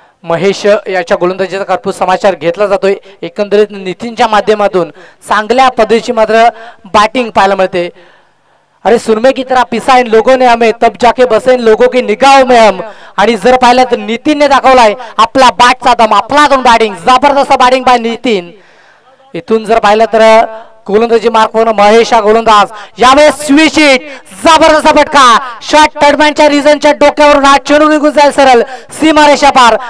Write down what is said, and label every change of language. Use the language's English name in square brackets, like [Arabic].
[Marathi] महेश याच्या गोलंदाजीचा कर्पूस समाचार घेतला जातोय. एकंदरीत नितीनच्या माध्यमातून चांगल्या पद्धतीची मात्र बॅटिंग पाहायला मिळते. [Hindi] अरे सुरमे की तरह पिसा इन लोगों ने हमें तब जाके बसे इन लोगों की निगाहों में हम. [Marathi] आणि जर पाहिलं तर नितीनने दाखवलाय आपला बॅटचा दम, आपला दोन बॅटिंग जबरदस्त बॅटिंग बाय नितीन. इथून जर पाहिलं तर गोलंदाजी मार्क होऊन महेश हा गोलंदाज यावेळेस स्विच हिट जबरदस्त फटका शॉट टर्डमॅनच्या रिझनच्या डोक्यावरून हा चेंडू निघून जाईल सरळ सीमारेषा पार.